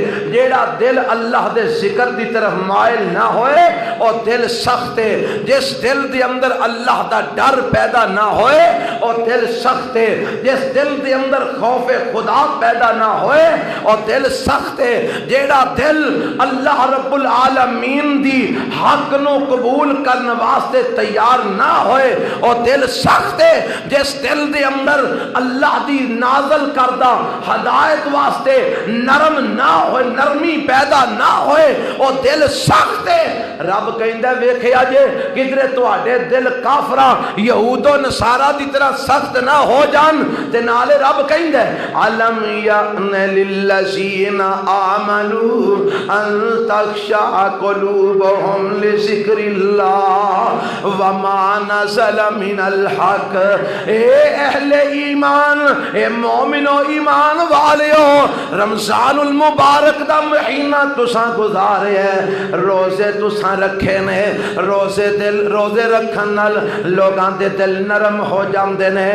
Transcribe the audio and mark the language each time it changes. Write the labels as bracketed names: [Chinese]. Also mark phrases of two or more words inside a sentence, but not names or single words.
[Punjabi] ਜਿਹੜਾ ਦਿਲ ਅੱਲਾਹ ਦੇ ਜ਼ਿਕਰ ਦੀ ਤਰਫ਼ ਮਾਇਲ ਨਾ ਹੋਏ ਔਰ ਦਿਲ ਸਖ਼ਤ ਹੈ। ਜਿਸ ਦਿਲ ਦੇ ਅੰਦਰ ਅੱਲਾਹ ਦਾ ਡਰ ਪੈਦਾ ਨਾ ਹੋਏ ਔਰ ਦਿਲ ਸਖ਼ਤ ਹੈ। ਜਿਸ ਦਿਲ ਦੇ ਅੰਦਰ ਖ਼ੌਫ਼ ਖ਼ੁਦਾ ਪੈਦਾ ਨਾ ਹੋਏ ਔਰ ਦਿਲ ਸਖ਼ਤ ਹੈ। ਜਿਹੜਾ ਦਿਲ ਅੱਲਾਹ [Arabic] رب العالمين [Punjabi] ਦੀ ਹੱਕ ਨੂੰ ਕਬੂਲ ਕਰਨ ਵਾਸਤੇ ਤਿਆਰ ਨਾ ਹੋਏ ਔਰ ਦਿਲ ਸਖ਼ਤ ਹੈ। ਜਿਸ ਦਿਲ ਦੇ ਅੰਦਰ ਅੱਲਾਹ ਦੀ ਨਾਜ਼ਲ ਕਰਦਾ ਹਦਾਇਤ ਵਾਸਤੇ ਨਰਮ ਨਾ ਹੋ, ਨਰਮੀ ਪੈਦਾ ਨਾ ਹੋਏ ਔਰ ਦਿਲ ਸਖ਼ਤ ਹੈ। ਰੱਬ ਕਹਿੰਦਾ ਵੇਖਿਆ ਜੇ ਕਿਧਰੇ ਤੁਹਾਡੇ ਦਿਲ ਕਾਫ਼ਰਾਂ ਯਹੂਦੋ ਨਸਾਰਾ ਦੀ ਤਰ੍ਹਾਂ ਸਖ਼ਤ ਨਾ ਹੋ ਜਾਣ ਤੇ ਨਾਲੇ ਰੱਬ ਕਹਿੰਦਾ [Arabic] ألم يأن للذين آمنوا أن تخشع قلوبهم لذكر الله وما نزل من الحق. [Punjabi] ਐ ਅਹਿਲੇ ਈਮਾਨ, ਐ ਮੋਮਿਨੋ ਈਮਾਨ ਵਾਲਿਓ, ਰਮਜ਼ਾਨੁਲ ਮੁਬਾਰਕ ਦਾ ਮਹੀਨਾ ਤੁਸਾਂ ਗੁਜ਼ਾਰੇ ਹੈ, ਰੋਜ਼ੇ ਤੁਸਾਂ ਰੱਖੇ ਨੇ। ਰੋਜ਼ੇ ਰੱਖਣ ਨਾਲ ਲੋਕਾਂ ਦੇ ਦਿਲ ਨਰਮ ਹੋ ਜਾਂਦੇ ਨੇ।